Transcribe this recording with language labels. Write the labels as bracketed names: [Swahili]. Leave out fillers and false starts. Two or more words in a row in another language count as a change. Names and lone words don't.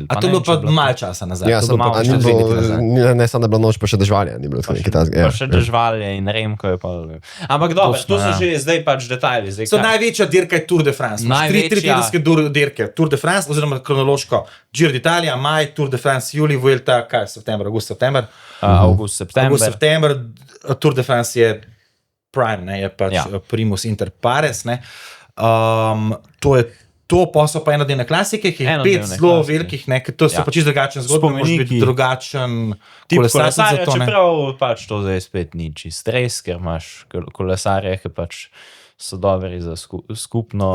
[Slovenian] A to je bilo pa malo časa nazaj. Ja, ne samo da je bila noč, pa še dežvalje. Pa še dežvalje in Remko je pa... Ampak dobro, to so že zdaj pač detajli. So največja dirka je Tour de France. Tri-tedenske dirke. Tour de France, oziroma kronološko Giro d'Italia, maj, Tour de France, juli, Vuelta, september, august-september. August-september, Tour de France je prime, ne, je pač [Latin] primus inter pares, [Slovenian] ne. To pa so pa enodnevne klasike, ki je 5 zelo velikih, to so pa čisto drugačen zgodba, može biti drugačen kolesarje, čeprav pač to zdaj spet ni čist res, ker imaš kolesarje, ki pač so dobri za skupno.